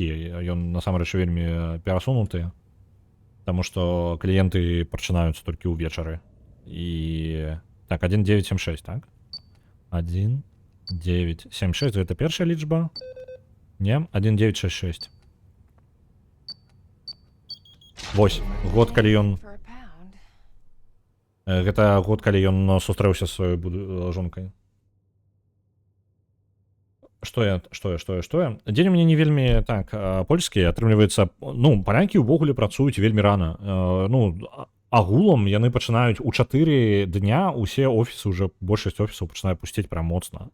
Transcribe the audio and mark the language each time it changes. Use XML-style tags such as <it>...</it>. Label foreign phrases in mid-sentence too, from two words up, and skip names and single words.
<be>Ён, насамрэч, вельмі перасунуты. Таму што кліенты пачынаюцца толькі ўвечары. І... Так, 1976, так? 1976, гэта першая лічба? Не, 1966. Вось, год, калі ён...</be> <en>For a pound.</en> <be>Гэта год, калі ён сустрэўся з сваёй жонкай. Што я? Дзень у мяне не вельмі, так, польскі, атрымліваецца... Ну, палякі ўвогуле працуюць вельмі рана. Ну, агулам яны пачынаюць у 4 дня, усе офісы, уже большасць офісаў пачынае пусціць прям моцна.</be>